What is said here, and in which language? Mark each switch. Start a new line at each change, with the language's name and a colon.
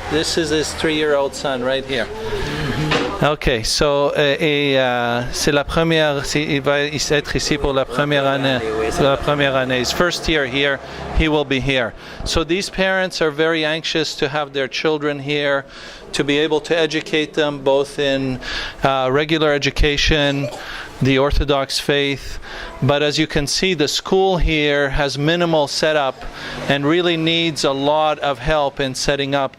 English: This is his 3-year-old son right here. Okay, so
French: c'est la première. Il va être ici pour la première année. La première année.
English: His first year here. He will be here. So these parents are very anxious to have their children here, to be able to educate them both in regular education, the Orthodox faith. But as you can see, the school here has minimal setup and really needs a lot of help in setting up.